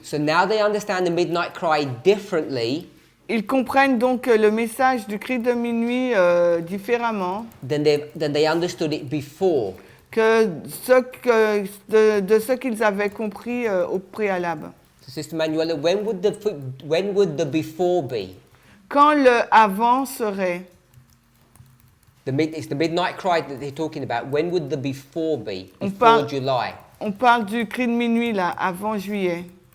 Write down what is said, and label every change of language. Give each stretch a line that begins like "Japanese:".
English: So now they understand the midnight cry differently.
French: Ils comprennent donc le message du cri de minuit différemment.
English: Than they understood it before.
French: Que de ce qu'ils avaient compris au préalable.
English: So Sister Manuela, when would the before be?
French: Quand le avant serait?
English: It's the midnight cry that they're talking about. When would the before be? Before July.
French: On parle du cri de minuit là, avant juillet.